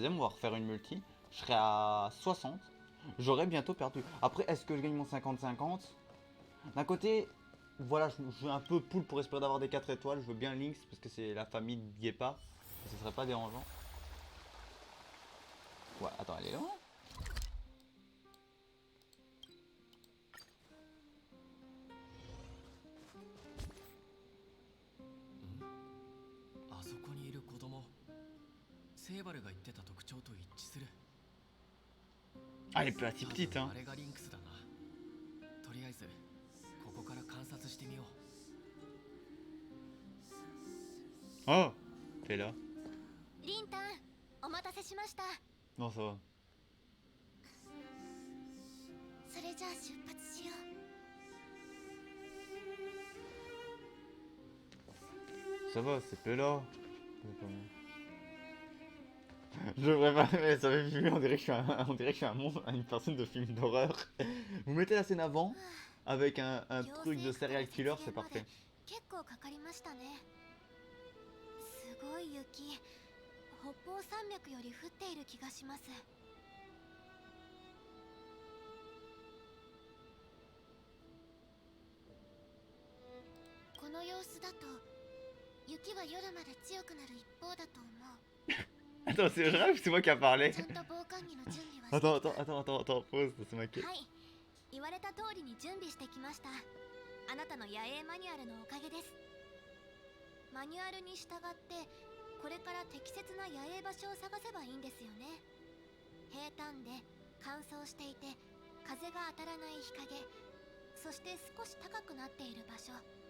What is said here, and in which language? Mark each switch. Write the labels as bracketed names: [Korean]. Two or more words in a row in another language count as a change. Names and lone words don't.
[French] On va refaire une multi. Je serai à 60. J'aurai bientôt perdu. Après, est-ce que je gagne mon 50-50? D'un côté, voilà, je suis un peu poule pour espérer d'avoir des 4 étoiles. Je veux bien Lynx parce que c'est la famille de Guépa. Ce serait pas dérangeant. Ouais, attends, elle est loin. [Japanese] セーバルが言ってた特徴と一致する。あれプラティプティーン。あれがリンクスだな。とりあえずここから観察してみよう。 [French] あ、t'es là。 [Japanese] リンタン、お待たせしました。 [French] Non, ça va。 [Japanese] それじゃあ出発しよ [French] Ça va, c'est Pella. Je devrais pas, mais ça fait filmer, on dirait que je suis on dirait que je suis une personne de film d'horreur. Vous mettez la scène avant, avec un truc de serial killer, c'est parfait. [Japanese] 結構かかりましたね。すごい雪、北方山脈より降っている気がします。この様子だと雪は夜まで強くなる一方だと思う。 [French] Attends, c'est vrai ou c'est moi qui a parlé? [Japanese] ちゃんと防寒着の準備はして [French] Attends, pause, c'est ma [Japanese] はい、言われた通りに準備してきました。あなたの野営マニュアルのおかげです。マニュアルに従ってこれから適切な野営場所を探せばいいんですよね。平坦で乾燥していて風が当たらない日陰、そして少し高くなっている場所。